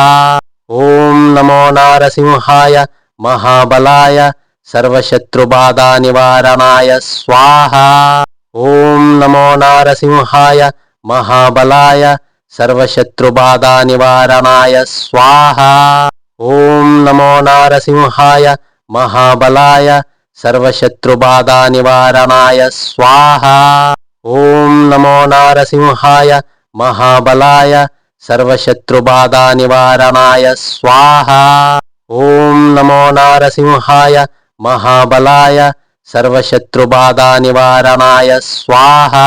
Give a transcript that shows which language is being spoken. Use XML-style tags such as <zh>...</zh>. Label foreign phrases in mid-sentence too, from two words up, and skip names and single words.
<sa>ఓం నమో నారసింహాయ మహాబలాయ సర్వశత్రుబాధా నివారణాయ స్వాహా. ఓం నమో నారసింహాయ మహాబలాయ సర్వశత్రుబాధా నివారణాయ స్వాహా. ఓం నమో నారసింహాయ మహాబలాయ सर्वशत्रुबाधानिवारणाय स्वाहा। ओम नमो नारसिंहाय महाबलाय सर्वशत्रुबाधानिवारणाय स्वाहा। ओम नमो नारसिंहाय महाबलाय सर्वशत्रुबाधानिवारणाय स्वाहा।</sa>